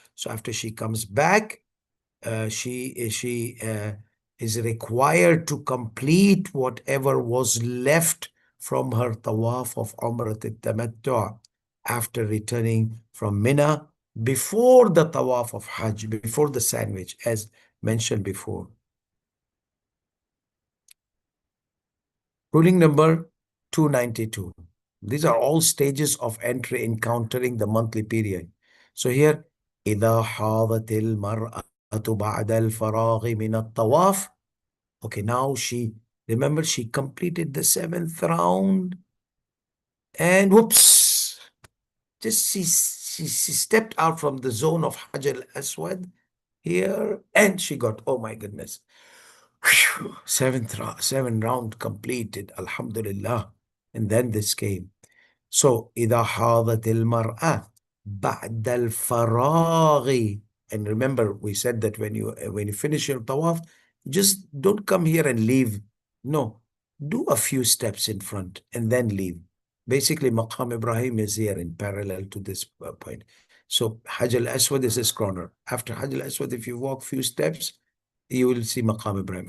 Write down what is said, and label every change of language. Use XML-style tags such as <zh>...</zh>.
<en>So after she comes back, she is required to complete whatever was left from her tawaf of Umrat al-Tamattu' after returning from Mina before the tawaf of Hajj, before the sandwich, as mentioned before. Ruling number 292. These are all stages of entry encountering the monthly period. So here,</en> <ar>إذا حاضت المرأة بعد الفراغ من الطواف.</ar> <en>Okay, now remember, she completed the seventh round and whoops, just she stepped out from the zone of Hajj al-Aswad here and she got, oh my goodness, seven round completed, Alhamdulillah. And then this came. So,</en> <ar>إذا حاضت المرأة بعد الفراغ.</ar> <en>And remember, we said that when you finish your tawaf, just don't come here and leave. No, do a few steps in front and then leave. Basically, Maqam Ibrahim is here in parallel to this point. So, Hajj al-Aswad is this corner. After Hajj al-Aswad, if you walk few steps, you will see Maqam Ibrahim.</en>